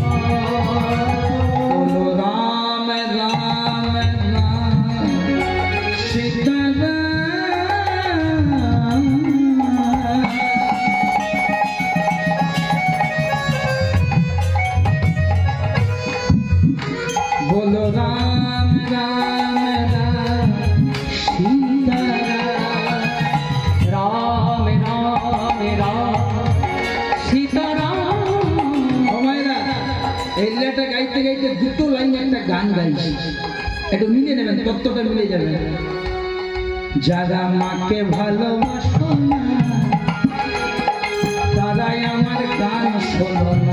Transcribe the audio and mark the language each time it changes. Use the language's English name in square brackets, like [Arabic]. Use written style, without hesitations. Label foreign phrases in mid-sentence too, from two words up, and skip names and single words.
[Hindi] बोलो राम राम राम सीता बोलो राम राम राम सीता राम राम राम सीता राम [Bangla] এই লেটা গাইতে গাইতে দুটো লাইন একটা গান গাইছি, একটু মিলে নেবেন, তত্ত্বটা মিলে যাবে। যারা মাকে ভালোবাসো না তারাই আমার গান শোনো না,